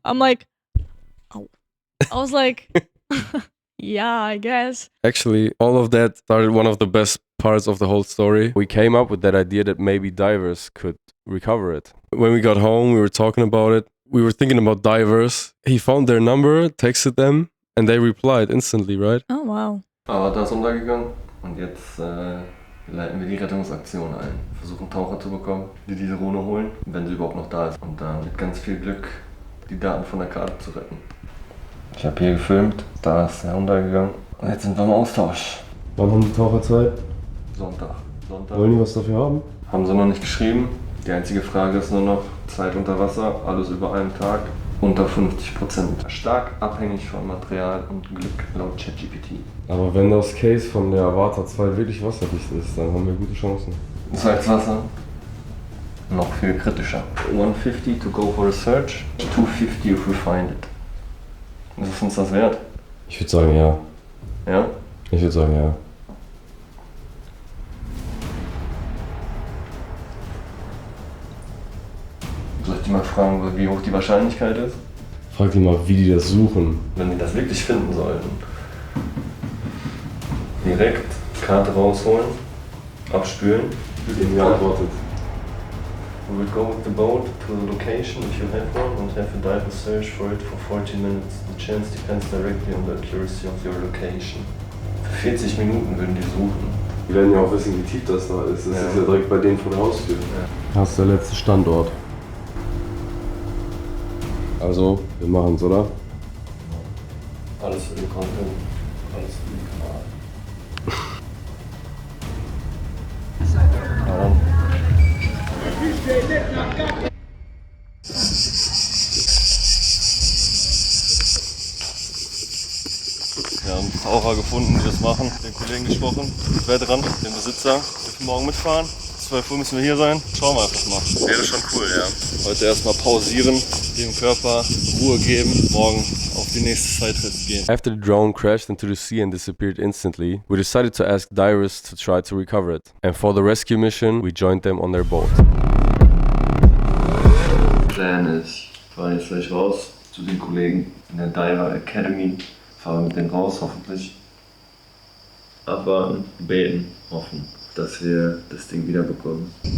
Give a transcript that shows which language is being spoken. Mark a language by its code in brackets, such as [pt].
[en] I'm like, oh. I was like, yeah, I guess. Actually, all of that started one of the best parts of the whole story. We came up with that idea that maybe divers could recover it. When we got home, we were talking about it. We were thinking about divers. He found their number, texted them, and they replied instantly, right? Oh, wow. [de] Avatar ist untergegangen und jetzt leiten wir die Rettungsaktion ein. Versuchen Taucher zu bekommen, die diese Drohne holen, wenn sie überhaupt noch da ist. Und dann mit ganz viel Glück die Daten von der Karte zu retten. Ich habe hier gefilmt, da ist der untergegangen. Und jetzt sind wir im Austausch. Wann haben die Taucher Zeit? Sonntag. Wollen die was dafür haben? Haben sie noch nicht geschrieben. Die einzige Frage ist nur noch Zeit unter Wasser, alles über einen Tag, unter 50%. Stark abhängig von Material und Glück laut ChatGPT. Aber wenn das Case von der Avatar 2 wirklich wasserdicht ist, dann haben wir gute Chancen. Salzwasser noch viel kritischer. [en] 150 to go for a search, 250 if we find it. [de] Ist uns das wert? Ich würde sagen ja. Ja? Ich würde sagen ja. Soll ich die mal fragen, wie hoch die Wahrscheinlichkeit ist? Frag die mal, wie die das suchen. Wenn die das wirklich finden sollten. Direkt Karte rausholen, abspülen. Ihnen geantwortet. [en] We would go with the boat to the location if you have one and have a dive and search for it for 40 minutes. The chance depends directly on the accuracy of your location. [de] Für 40 Minuten würden die suchen. Die werden ja auch wissen, wie tief das da ist. Das ist ja direkt bei denen vor der Haustür. Ja. Das ist der letzte Standort. Also, wir machen's, oder? Alles für den Content, alles für die Kamera. Wir haben Taucher gefunden, die das machen. Den Kollegen gesprochen. Ich werde dran, den Besitzer. Wir dürfen morgen mitfahren. 12 Uhr müssen wir hier sein. Schauen wir einfach mal. Wäre schon cool, ja. Heute erstmal pausieren, dem Körper Ruhe geben, morgen auf die nächste Sidequest gehen. [en] After the drone crashed into the sea and disappeared instantly, we decided to ask divers to try to recover it. And for the rescue mission, we joined them on their boat. [de] Plan ist, wir fahren jetzt gleich raus zu den Kollegen in der Diver Academy. Fahren mit denen raus, hoffentlich. Abwarten, beten, hoffen, dass wir das Ding wieder bekommen.